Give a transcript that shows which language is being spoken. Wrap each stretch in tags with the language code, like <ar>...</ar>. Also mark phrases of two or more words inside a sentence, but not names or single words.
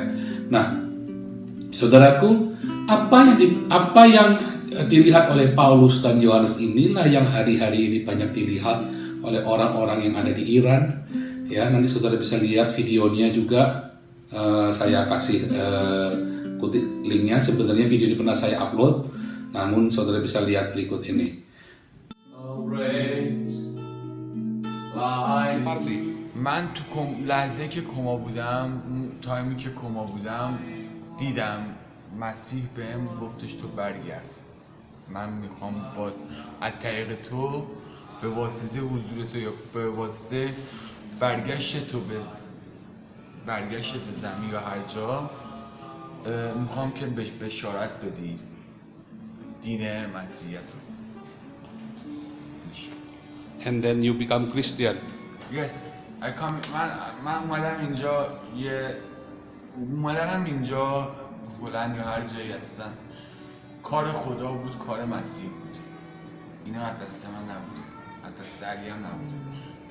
<id>Nah, saudaraku, apa yang dilihat oleh Paulus dan Yohanes inilah yang hari-hari ini banyak dilihat oleh orang-orang yang ada di Iran, ya. Nanti saudara bisa lihat videonya juga, saya kasih kutip linknya. Sebenarnya video ini pernah saya upload, namun saudara bisa lihat berikut ini.</id> <fa>من تو لحظه که کما بودم، تایمی که کما بودم، دیدم مسیح بهم گفتش تو برگرد. من میخوام با از طریق تو به واسطه حضور تو یا به واسطه برگشت تو به زمین و هر جا میخوام که بشارت بدی دین مسیحیت رو.</fa> <en>And then you become Christian. Yes,</en> <fa>من اومدم اینجا بلند یا هر جایی هستن، کار خدا بود، کار مسیح بود. اینا از دست من نبود، از دست علی هم نبود.</fa>